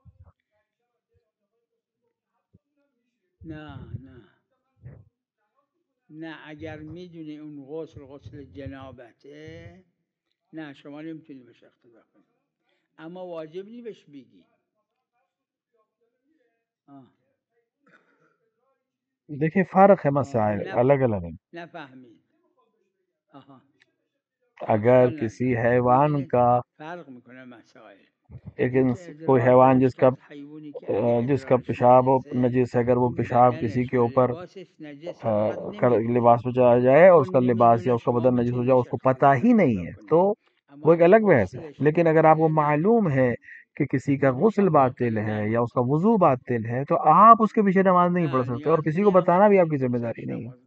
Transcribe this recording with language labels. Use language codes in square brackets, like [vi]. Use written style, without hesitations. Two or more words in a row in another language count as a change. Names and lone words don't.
[fa] نه نه نه اگر میدونی اون غسل جنابته نه شما نمیتونی بهش اقتدا کنی اما واجب نی بهش بگی [hi] देखिए फ़र्क है मसाइल [fa] نفهم [hi] अलग-अलग हैं। [fa] نفهمید آها [hi] अगर [fa] اشکال [hi] किसी [fa] نداره [hi] हैवान [fa] ببینید [hi] का [fa] فرق میکنه مسائل [hi] एक [fa] یکی [hi] कोई [fa] ادرار [hi] हैवान [fa] درست [hi] जिसका [fa] کرد حیوانی که اگه [hi] जिसका [fa] ادرارش [hi] पेशाब [fa] نجسه [hi] नजिस है, अगर वो [fa] اون [hi] पेशाब किसी [fa] بدنش [hi] के [fa] و [hi] ऊपर [fa] لباسش نجسه فقط [hi] लिबास [fa] نمیدونه [hi] पे चला जाए और [fa] چون [hi] उसका लिबास या [fa] نمیدونه [hi] उसका [fa] شما [hi] बदन नजिस हो [fa] میتونید [hi] जाए, [fa] بهش [hi] उसको पता ही नहीं [fa] اقتدا [hi] है, [fa] کنید [hi] तो [fa] اما [hi] वो एक [fa] اگه [hi] अलग बहस है। [fa] غسلش [hi] लेकिन अगर आपको [fa] باطله نه [hi] मालूम है कि किसी का गुस्ल [fa] باطله [hi] बातिल है या उसका [fa] نمیتونه [hi] वजू बातिल है, तो आप उसके पीछे नमाज नहीं पढ़ [fa] نه [hi] सकते और [fa] نیاز [hi] किसी [fa] نی [hi] को [fa] همون [hi] बताना भी [fa] پیش [hi] आपकी [fa] غسلش [hi] जिम्मेदारी नहीं है।